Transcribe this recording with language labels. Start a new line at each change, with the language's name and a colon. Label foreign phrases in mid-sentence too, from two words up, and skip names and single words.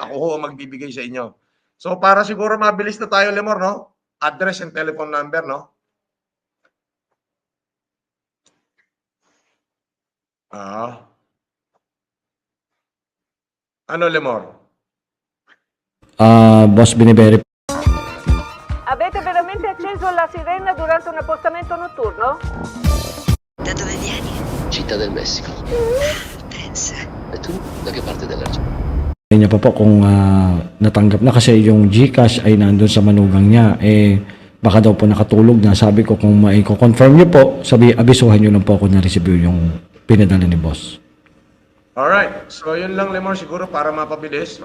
Filipino: Ako ho ang magbibigay sa inyo. So para siguro mabilis na tayo, Lemor, no?
English: Address and telephone number, no?
Filipino: Ano, Lemor? Boss Biniberi.
Italian: Avete veramente acceso la sirena durante un appostamento notturno? Da dove vieni? Città del Messico. Pensa. E tu? Da che parte dell'Argentina?
Filipino: Niya pa po kung natanggap na kasi yung GCash ay nandun sa manugang niya. Baka daw po nakatulog na. Sabi ko kung confirm niyo po, abisuhan niyo lang po ako na receive yung pinadala ni boss. Alright, so yun lang, Lemor, siguro para mapabilis.